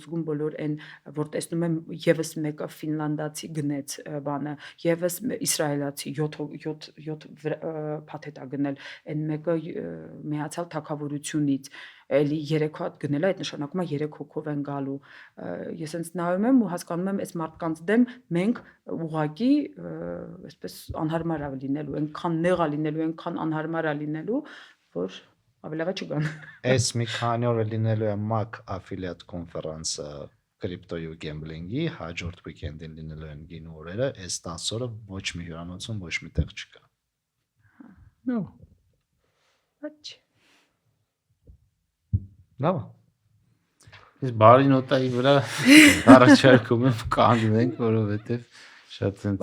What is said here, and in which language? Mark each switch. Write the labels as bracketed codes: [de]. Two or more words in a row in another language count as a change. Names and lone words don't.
[hy] զգում բոլոր այն, որ տեսնում եմ եւս մեկը ֆինլանդացի գնեց բանը, եւս իսրայելացի 7 փաթեթ է գնել, այն մեկը միացյալ թագավորությունից էլի 3 հատ գնել է, այդ նշանակում է 3 հոգով են գալու։ Ես հենց նայում եմ ու հասկանում եմ, այս մարդկանց դեմ մենք ուղակի այսպես անհարմար է լինելու, այնքան նեղ է լինելու, այնքան անհարմար է լինելու, որ ավելավա չգան։ Այս մի քանի օր լինելու է MAC [en] affiliate conference- [hy] ը կրիպտոյի ու գեմբլինգի, հաջորդ weekend-ին լինելու են գինու օրերը, այս 10 օրը ոչ մի հյուրանոցում ոչ մի տեղ չկա։ Նո։ Ոչ։ Լավ։ Ես բարի նոտայի վրա առաջարկում եմ կանգնենք, որովհետև շատ sense